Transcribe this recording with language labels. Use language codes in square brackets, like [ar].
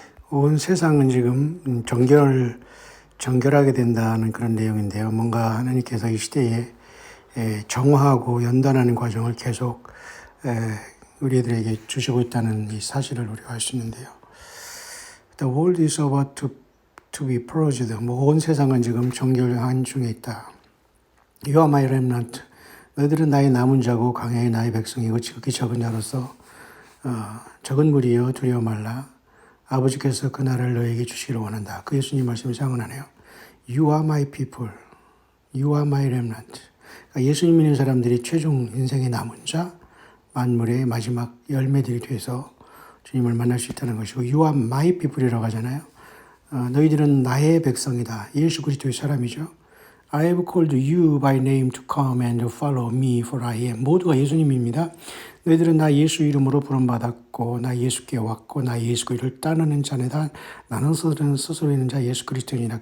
[ko] 온 세상은 지금 정결하게 된다는 그런 내용인데요. 뭔가 하나님께서 이 시대에 정화하고 연단하는 과정을 계속 우리들에게 주시고 있다는 이 사실을 우리가 알 수 있는데요. [en] The world is about to be purged. [ko] 온 세상은 지금 정결한 중에 있다. [en] You are my remnant. [ko] 너희들은 나의 남은 자고 광야의 나의 백성이고 지극히 적은 자로서 적은 무리여 두려워 말라. 아버지께서 그 나라를 너에게 주시기를 원한다. 그 예수님 말씀이 상언하네요. [en] You are my people. You are my remnant. [ko] 그러니까 예수님 믿는 사람들이 최종 인생의 남은 자, 만물의 마지막 열매들이 돼서 주님을 만날 수 있다는 것이고 [en] You are my people [ko] 이라고 하잖아요. 너희들은 나의 백성이다. 예수 그리스도의 사람이죠. [en] I have called you by name to come and follow me for I am. [ko] 모두가 예수님입니다. 너희들은 나 예수 이름으로 부름받았고 나 예수께 왔고 나 예수 그리스도를 따르는 자네다. 나는 스스로 있는 자 예수 그리스도이니라.